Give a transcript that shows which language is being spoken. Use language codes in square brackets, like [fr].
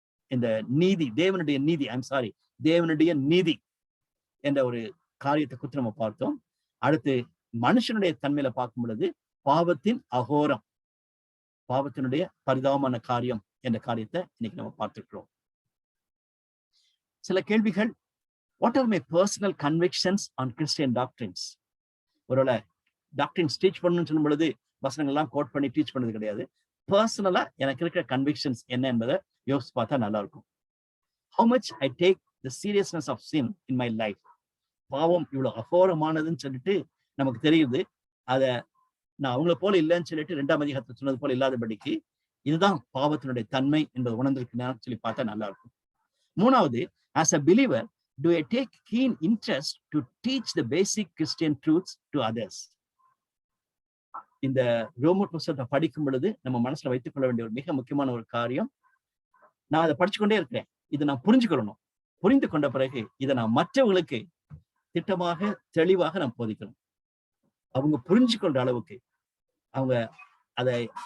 [ta] இந்த நீதி, தேவனுடைய நீதி, தேவனுடைய நீதி என்ற ஒரு காரியத்தை குறித்து நம்ம பார்த்தோம். அடுத்து மனுஷனுடைய தன்மையில பார்க்கும் பொழுது பாவத்தின் அகோரம், பாவத்தினுடைய பரிதாபமான காரியம் என்ற காரியத்தை இன்னைக்கு நம்ம பார்த்துக்கிறோம். சில கேள்விகள். [en] What are my personal convictions on Christian doctrines? [ta] ஒருவேளை டாக்டரின்ஸ் டீச் பண்ணணும்னு சொல்லும் பொழுது வசனங்கள்லாம் கோட் பண்ணி டீச் பண்ணது கிடையாது. பர்சனலா எனக்கு இருக்கிற கன்விக்ஷன்ஸ் என்ன என்பதை யோசிச்சு பார்த்தா நல்லா இருக்கும். [en] How much I take the seriousness of sin in my life. [ta] பாவம் இவ்வளவு அகோரமானதுன்னு சொல்லிட்டு நமக்கு தெரியுது. அதை நான் அவங்கள போல இல்லைன்னு சொல்லிட்டு 2ஆம் அதிகாரத்தில் சொன்னது போல இல்லாதபடிக்கு இதுதான் பாவத்தினுடைய தன்மை என்பதை உணர்ந்திருக்கிறான்னு சொல்லி பார்த்தா நல்லா இருக்கும். [en] 3வது, as a believer, do I take keen interest to teach the basic Christian truths to others? [ta] இந்த ரோமர் புத்தகத்தை படிக்கும் பொழுது நம்ம மனசுல வைத்துக் கொள்ள வேண்டிய ஒரு மிக முக்கியமான ஒரு காரியம், நான் அதை படிச்சுக்கொண்டே இருக்கிறேன், இதை நான் புரிஞ்சுக்கொள்ளணும். புரிந்து கொண்ட பிறகு இதை நான் மற்றவர்களுக்கு திட்டமாக தெளிவாக நான் போதிக்கணும். அவங்க புரிஞ்சு கொண்ட அளவுக்கு, அவங்க அதை